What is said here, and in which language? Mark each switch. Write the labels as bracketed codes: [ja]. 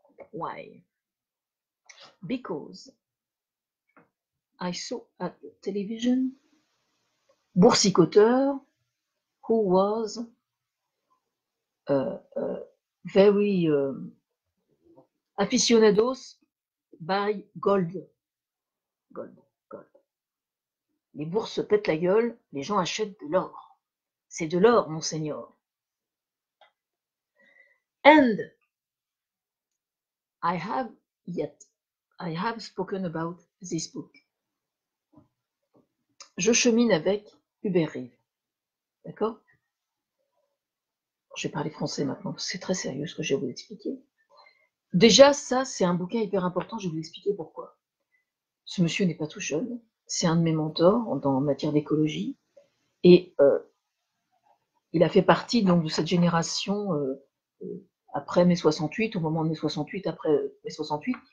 [en] Why? Because I saw at the television boursicoteur who was very aficionados by gold. [fr] Les bourses se pètent la gueule, les gens achètent de l'or. C'est de l'or, monseigneur. [en] And I have spoken about this book. [fr] Je chemine avec Hubert Reeves. D'accord? je vais parler français maintenant, c'est très sérieux ce que je vais vous expliquer. Déjà, ça, c'est un bouquin hyper important, je vais vous expliquer pourquoi. Ce monsieur n'est pas tout jeune, c'est un de mes mentors en matière d'écologie, et il a fait partie donc de cette génération après mai 68, au moment de mai 68, après mai 68.